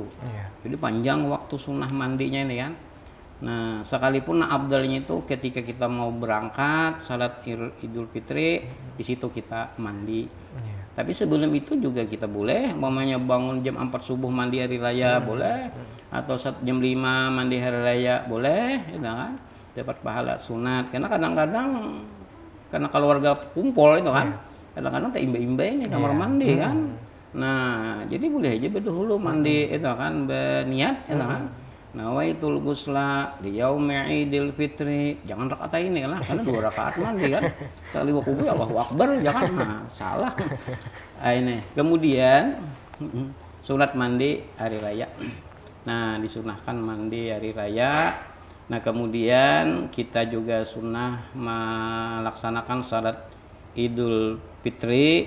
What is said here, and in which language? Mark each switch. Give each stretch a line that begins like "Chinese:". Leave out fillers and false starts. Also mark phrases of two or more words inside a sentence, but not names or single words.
Indonesian: Jadi panjang waktu sunnah mandinya ini kan. Nah sekalipun afdalnya itu ketika kita mau berangkat salat Idul Fitri, di situ kita mandi. Tapi sebelum itu juga kita boleh, umpamanya bangun jam 4 subuh mandi hari raya boleh, atau jam 5 mandi hari raya boleh, ya kan? Dapat pahala sunat. Karena kadang-kadang karena keluarga kumpul itu kan, kadang-kadang tak imba-imba ini kamar mandi kan. Nah, jadi boleh aja berdahulu mandi itu kan, berniat itu kan.
Arabic: نويت الغسل في يوم عيد الفطر.
Indonesian: Jangan rakaat ini lah, karena 2 rakaat mandi kan. Sekali wuku
Arabic: الله أكبر,
Indonesian: jangan. Nah, salah. Ini. Kemudian sunat mandi hari raya. Nah, disunahkan mandi hari raya. Nah, kemudian kita juga sunnah melaksanakan salat Idul Fitri.